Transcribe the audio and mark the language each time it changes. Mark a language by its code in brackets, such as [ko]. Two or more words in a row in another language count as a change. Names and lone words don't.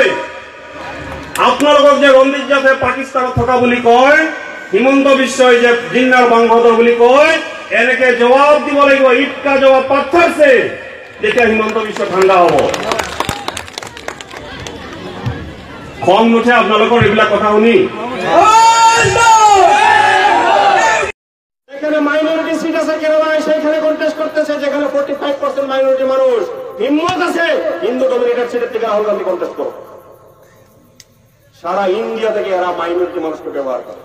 [as] আপোনালোকক যে ৰঞ্জিত জাথে পাকিস্তানত থকা বুলি কয়, হিমন্ত বিশ্বই যে জিন্নাৰ বংশধৰ বুলি কয়, এনেকে জবাব দিব লাগিব। ইটকা জবাব পাথৰছে, তেতিয়া হিমন্ত বিশ্ব ঠাণ্ডা হব। খং নুঠে আপোনালোকৰ এইবিলাক কথা শুনি? [bn] যেখানে [en] minority seat [bn] আছে কেরালায়, সেইখানে কন্টেস্ট করতেছে, যেখানে 45% মাইনরিটি মানুষ। হিম্মত আছে [en] Hindu dominated [bn] সিটের থেকে রাহুল গান্ধী কন্টেস্ট করো। সারা ইন্ডিয়া থেকে এরা মাইনরিটি মানুষকে ব্যবহার করে।